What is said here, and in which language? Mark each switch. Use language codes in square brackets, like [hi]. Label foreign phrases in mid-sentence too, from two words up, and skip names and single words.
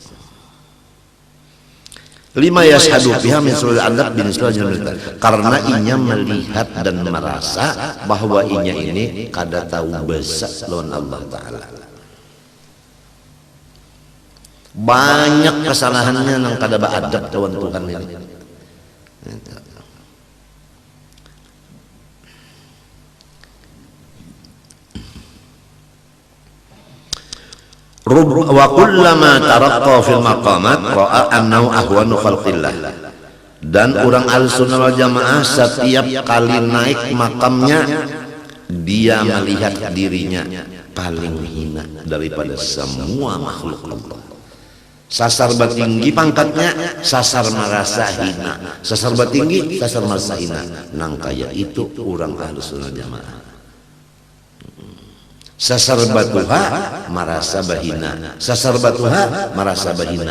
[ar] لما يشهد بها من سوء الأدب بين [bjn] karena inya melihat dan merasa bahwa inya ini kada tahu besar lawan Allah Ta'ala. Banyak kesalahannya nang kada beadab lawan Tuhan ini. [ar] وكلما ترقى في المقامات رأى أنه أهون خلق الله. [bjn] Dan orang Ahlussunnah wal Jamaah setiap kali naik makamnya dia melihat dirinya paling hina daripada semua makhluk Allah. Sasar batinggi pangkatnya, sasar merasa hina. Sasar batinggi, sasar merasa hina. Nang kaya itu orang Ahlussunnah Jamaah. Sasar batuha merasa bahina, sasar batuha merasa bahina.